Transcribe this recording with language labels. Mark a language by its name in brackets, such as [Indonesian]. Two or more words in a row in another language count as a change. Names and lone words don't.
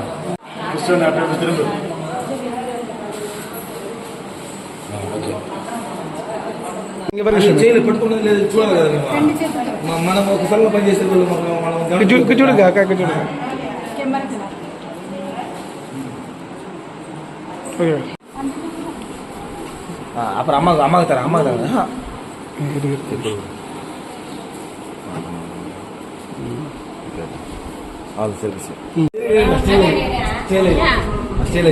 [Telugu] திரும்ப ஓகே చేయలేదు పట్టుకున్నది లేదు చూడాలి కదా మనం ఒక సంఘం పనిచేసే వాళ్ళు మనం చూడుగా అక్క చూడు [Tamil] அப்புறம் அம்மாவுக்கு தரேன் அது சரி சரி